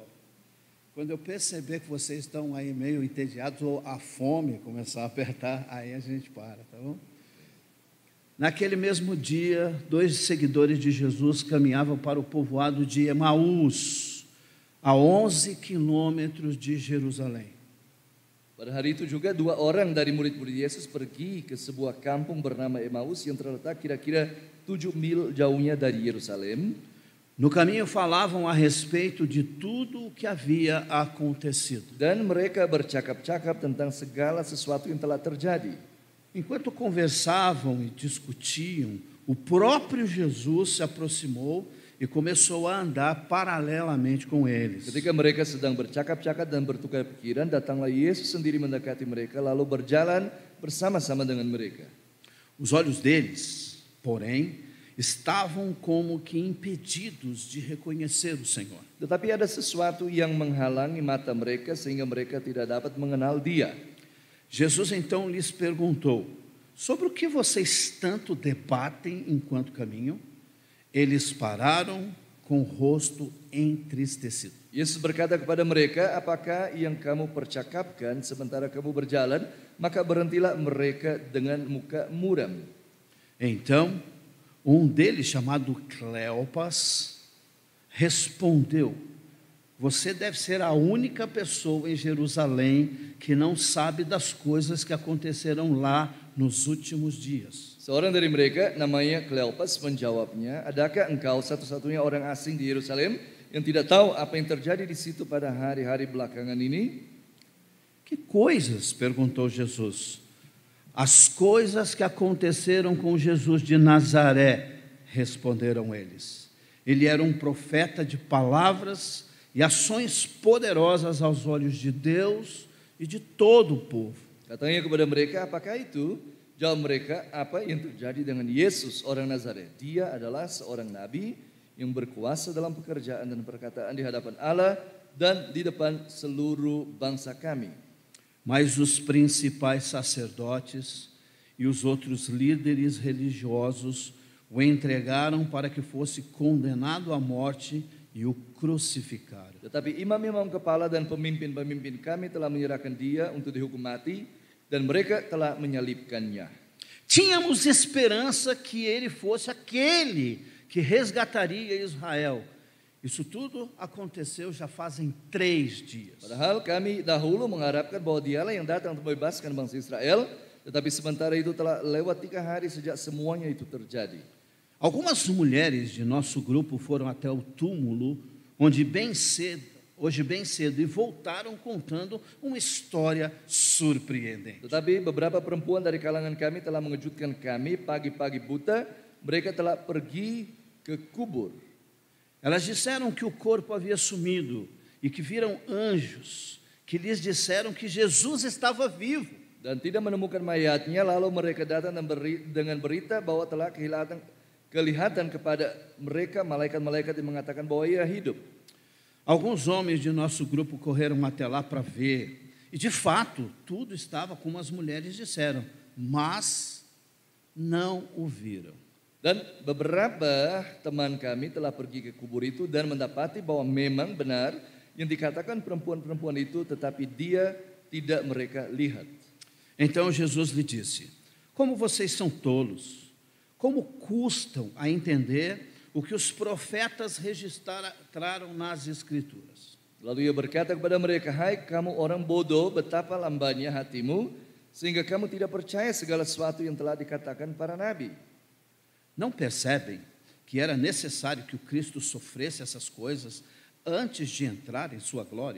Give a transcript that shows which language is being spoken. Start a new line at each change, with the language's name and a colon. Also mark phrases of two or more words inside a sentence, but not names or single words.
Portuguese: Quando eu perceber que vocês estão aí meio entediados ou a fome começar a apertar, aí a gente para, tá bom? Naquele mesmo dia, 2 seguidores de Jesus caminhavam para o povoado de Emaús, a 11 quilômetros de Jerusalém.
Indonesian: Pada hari itu juga 2 orang dari murid-murid Yesus pergi ke sebuah kampung bernama Emmaus yang terletak kira-kira 7 mil jauhnya dari Yerusalem.
Portuguese: No caminho falavam a respeito de tudo o que havia acontecido.
Indonesian: Dan mereka bercakap-cakap tentang segala sesuatu yang telah terjadi.
Portuguese: Enquanto conversavam e discutiam, o próprio Jesus se aproximou e começou a andar paralelamente com eles.
Indonesian: Ketika mereka sedang bercakap-cakap dan bertukar pikiran, datanglah Yesus sendiri mendekati mereka lalu berjalan bersama-sama dengan mereka.
Portuguese: Os olhos deles, porém, estavam como que impedidos de reconhecer o Senhor.
Indonesian: Tetapi ada sesuatu yang menghalangi mata mereka sehingga mereka tidak dapat mengenal Dia.
Portuguese: Jesus então lhes perguntou: sobre o que vocês tanto debatem enquanto caminham? Eles pararam com o rosto entristecido.
Indonesian: Yesus berkata kepada mereka, apakah yang kamu percakapkan sementara kamu berjalan? Maka berhentilah mereka dengan muka muram.
Portuguese: Então, deles, chamado Cleopas, respondeu: você deve ser a única pessoa em Jerusalém que não sabe das coisas que aconteceram lá nos últimos dias.
Indonesian: Seorang dari mereka, namanya Kleopas, menjawabnya, adakah engkau satu-satunya orang asing di Yerusalem yang tidak tahu apa yang terjadi di situ pada hari-hari belakangan ini?
Portuguese: Que coisas? Perguntou Jesus. As coisas que aconteceram com Jesus de Nazaré, responderam eles. Ele era um profeta de palavras e ações poderosas aos olhos de Deus e de todo o povo.
Indonesian: Katanya kepada mereka, apakah itu? Jawab mereka, apa yang terjadi dengan Yesus orang Nazaret? Dia adalah seorang nabi yang berkuasa dalam pekerjaan dan perkataan di hadapan Allah dan di depan seluruh bangsa kami.
Portuguese: Mas os principais sacerdotes e os outros líderes religiosos o entregaram para que fosse condenado à morte e o crucificaram.
Indonesian: Tetapi imam-imam kepala dan pemimpin-pemimpin kami telah menyerahkan dia untuk dihukum mati dan mereka telah menyalibkannya.
Portuguese: Tínhamos esperança que ele fosse aquele que resgataria Israel. Isso tudo aconteceu já fazem 3 dias.
Indonesian: Padahal kami dahulu mengharapkan bahwa dialah yang datang untuk membebaskan bangsa Israel, tetapi sementara itu telah lewat 3 hari sejak semuanya itu terjadi.
Portuguese: Algumas mulheres de nosso grupo foram até o túmulo hoje bem cedo e voltaram contando uma história surpreendente.
Indonesian: Tetapi beberapa perempuan dari kalangan kami telah mengejutkan kami pagi-pagi buta, mereka telah pergi ke kubur.
Portuguese: Elas disseram que o corpo havia sumido e que viram anjos que lhes disseram que Jesus estava vivo.
Indonesian: Dan tidak menemukan mayatnya, lalu mereka datang dengan berita bahwa telah kelihatan kepada mereka malaikat-malaikat yang mengatakan bahwa ia hidup.
Portuguese: Alguns homens de nosso grupo correram até lá para ver, e de fato tudo estava como as mulheres disseram, mas não o viram.
Indonesian: Dan beberapa teman kami telah pergi ke kubur itu dan mendapati bahwa memang benar yang dikatakan perempuan-perempuan itu, tetapi dia tidak mereka lihat.
Portuguese: Então Jesus lhe disse: como vocês são tolos, como custam a entender o que os profetas registraram nas Escrituras.
Indonesian: Lalu ia berkata kepada mereka, hai kamu orang bodoh, betapa lambannya hatimu, sehingga kamu tidak percaya segala sesuatu yang telah dikatakan para nabi.
Portuguese: Não percebem que era necessário que o Cristo sofresse essas coisas antes de entrar em sua glória?